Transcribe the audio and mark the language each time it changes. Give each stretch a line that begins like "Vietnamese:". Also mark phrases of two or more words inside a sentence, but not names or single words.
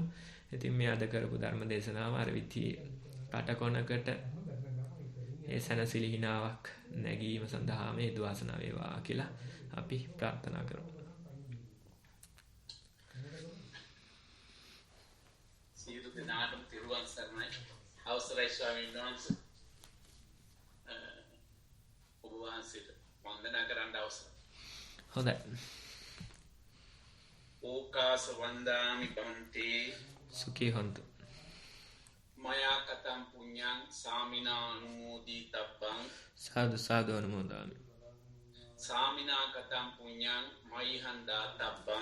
Sinhala: ඉතින් මේ අද කරපු ධර්ම දේශනාව අර විදිහේ කටකොනකට ඒ සනසිලි හිනාවක් නැගීම සඳහා මේ වාසනාව වේවා කියලා අපි ප්‍රාර්ථනා කරමු. සියලු දෙනාටම තිරුවන් සරණයි. අවසරයි ස්වාමීන් වහන්සේ. ඔබ වහන්සේට වන්දනා කරන්න අවසරයි. හොඳයි.
Pali: ඕකාස වන්දාමි බන්තේ සුඛී හොන්තු. මයා කතම් පුඤ්ඤං සාමිනා අනුමෝදී තබ්බං සාදු සාදු අනුමෝදාමි. සාමිනා කතම් පුඤ්ඤං මයිහන්දා තබ්බං